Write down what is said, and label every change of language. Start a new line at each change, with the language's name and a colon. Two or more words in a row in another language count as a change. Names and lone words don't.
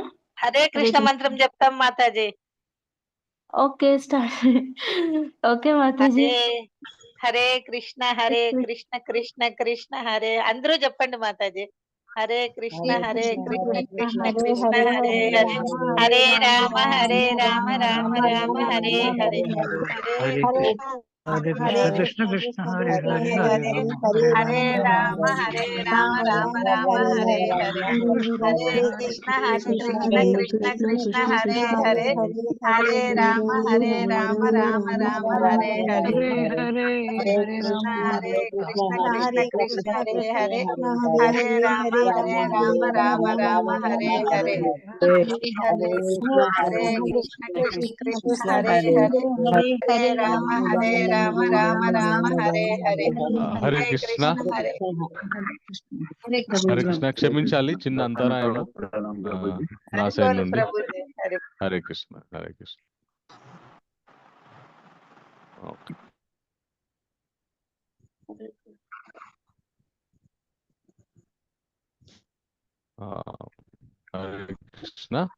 Telugu: హరే కృష్ణ మంత్రం చెప్తాం మాతాజీ.
English: okay, start.
Telugu: ఓకే మాతాజీ. హరే కృష్ణ కృష్ణ కృష్ణ హరే. అందరూ చెప్పండి మాతాజీ. హరే కృష్ణ హరే హరే కృష్ణ కృష్ణ హరే కృష్ణ కృష్ణ కృష్ణ హరే హరే హరే హరే హరే హరే రామ రామ రామ హరే రామ రామ రామ రామ హరే రామ హరే హరే హరే హరే హరే హరే కృష్ణ కృష్ణ కృష్ణ కృష్ణ కృష్ణ కృష్ణ హరే హరే హరే రామ హరే రామ రామ రామ రామ రామ హరే హరే హరే హరే హరే హరే కృష్ణ కృష్ణ హరే కృష్ణ కృష్ణ కృష్ణ కృష్ణ కృష్ణ కృష్ణ హరే హరే హరే హరే హరే హరే రామ రామ రామ రామ రామ రామ హరే హరే హరే హరే హరే హరే కృష్ణ రామ హరే కృష్ణ హరే కృష్ణ కృష్ణ కృష్ణ కృష్ణ హరే కృష్ణ హరే హరే హరే హరే రామ రామ రామ హరే రామ రామ రామ రామ హరే రామ హరే హరే హరే హరే హరే కృష్ణ కృష్ణ కృష్ణ హరే హరే హరే రామ రామ రామ హరే హరే హరే హరే కృష్ణ కృష్ణ హరే హరే కృష్ణ క్షమించాలి చిన్న అంతరాయము నా సైడ్ అనుకోను నుండి. ప్రభుజీ హరే హరే కృష్ణ హరే కృష్ణ. ఓకే. హరే కృష్ణ.